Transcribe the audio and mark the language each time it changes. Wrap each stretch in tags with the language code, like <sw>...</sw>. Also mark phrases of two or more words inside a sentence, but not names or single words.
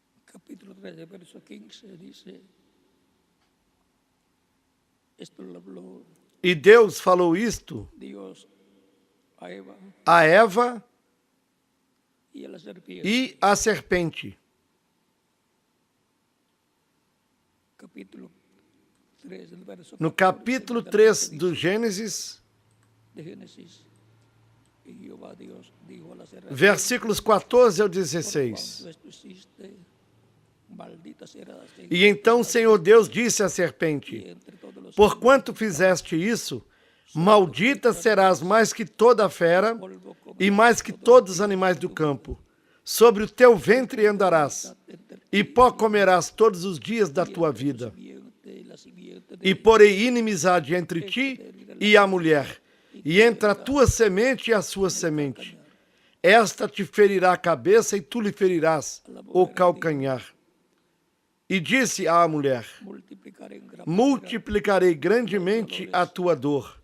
<es>capítulo 13, verso 15, dice, esto lo habló</es> <pt>E Deus falou isto</pt> <es>Dios a Eva</es> <pt>a Eva</pt> <es>y a la serpiente.</es> <pt>e à serpente.</pt> <es>Capítulo 3, el verso</es> <pt>No</pt> <es>14,</es> <pt>capítulo 3 do Gênesis,</pt> <es>de Génesis, y Jehová Dios dijo a la serpiente,</es> <pt>versículos 14 ao</pt> <es>por</es> <pt>16.</pt> <es>cuanto esto hiciste, maldita serás</es> <pt>E então o Senhor Deus disse à</pt> <es>y</es> <pt>serpente:</pt> <es>entre todos los</es> <pt>Porquanto fizeste isso, maldita serás mais que toda a fera</pt> <es>polvo comerás</es> <pt>e mais que todos os animais do campo. Sobre o teu ventre andarás, e pó comerás todos os dias da tua vida.</pt> <es>la simiente</es> <pt>E porei inimizade entre ti e a mulher, e entre a tua semente e a sua semente. Esta te ferirá a cabeça e tu lhe ferirás o calcanhar. E disse à mulher: Multiplicarei grandemente a tua dor</pt>